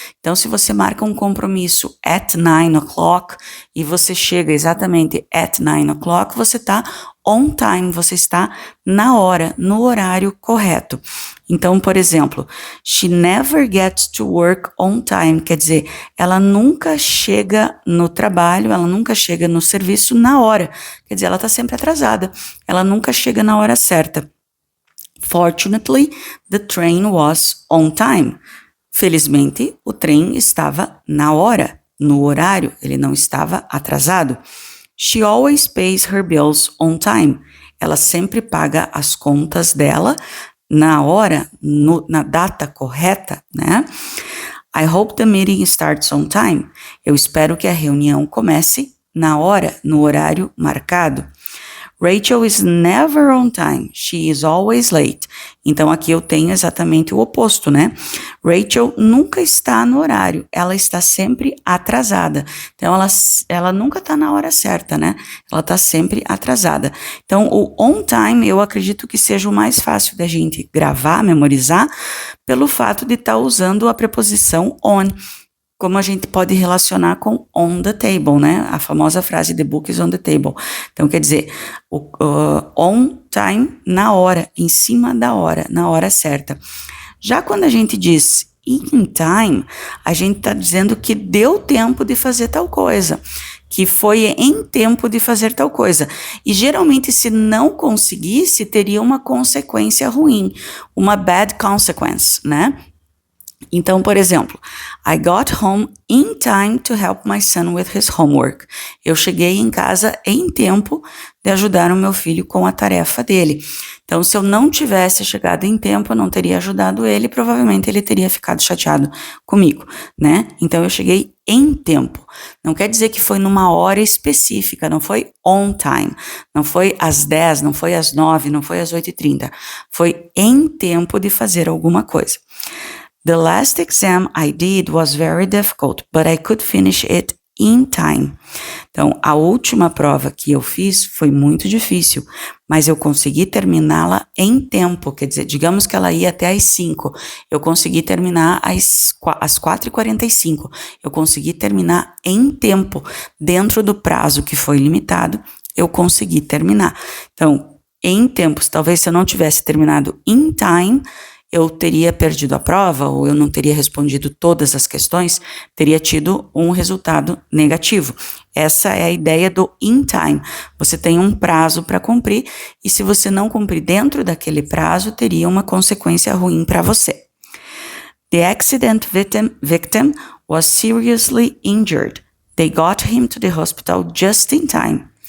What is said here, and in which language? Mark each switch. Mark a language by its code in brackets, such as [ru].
[pt] Então, se você marca um compromisso at 9 o'clock e você chega exatamente at 9 o'clock, você está on time, você está na hora, no horário correto. Então, por exemplo, [en] she never gets to work on time, [pt] quer dizer, ela nunca chega no trabalho, ela nunca chega no serviço na hora, quer dizer, ela está sempre atrasada, ela nunca chega na hora certa. [en] Fortunately, the train was on time. [pt] Felizmente, o trem estava na hora, no horário, ele não estava atrasado. [en] She always pays her bills on time. [pt] Ela sempre paga as contas dela na hora, na data correta, né? [en] I hope the meeting starts on time. [pt] Eu espero que a reunião comece na hora, no horário marcado. [en] Rachel is never on time. She is always late. [pt] Então, aqui eu tenho exatamente o oposto, né? Rachel nunca está no horário. Ela está sempre atrasada. Então, ela nunca está na hora certa, né? Ela está sempre atrasada. Então, o on time, eu acredito que seja o mais fácil da gente gravar, memorizar, pelo fato de estar usando a preposição on. Como a gente pode relacionar com on the table, né? A famosa frase [en] the book is on the table. [pt] Então, quer dizer, on time, na hora, em cima da hora, na hora certa. Já quando a gente diz in time, a gente está dizendo que deu tempo de fazer tal coisa, que foi em tempo de fazer tal coisa. E geralmente, se não conseguisse, teria uma consequência ruim, uma bad consequence, né? Então, por exemplo, [en] I got home in time to help my son with his homework. [pt] Eu cheguei em casa em tempo de ajudar o meu filho com a tarefa dele. Então, se eu não tivesse chegado em tempo, eu não teria ajudado ele, provavelmente ele teria ficado chateado comigo, né? Então, eu cheguei em tempo. Não quer dizer que foi numa hora específica, não foi on time, não foi às 10, não foi às 9, não foi às 8h30. Foi em tempo de fazer alguma coisa. [en] The last exam I did was very difficult, but I could finish it in time. [pt] Então, a última prova que eu fiz foi muito difícil, mas eu consegui terminá-la em tempo, quer dizer, digamos que ela ia até às 5, eu consegui terminar às 4h45, eu consegui terminar em tempo, dentro do prazo que foi limitado, eu consegui terminar. Então, em tempos, talvez se eu não tivesse terminado in time, eu teria perdido a prova, ou eu não teria respondido todas as questões, teria tido um resultado negativo. Essa é a ideia do in time. Você tem um prazo para cumprir, e se você não cumprir dentro daquele prazo, teria uma consequência ruim para você. [en] The accident victim was seriously injured. They got him to the hospital just in time.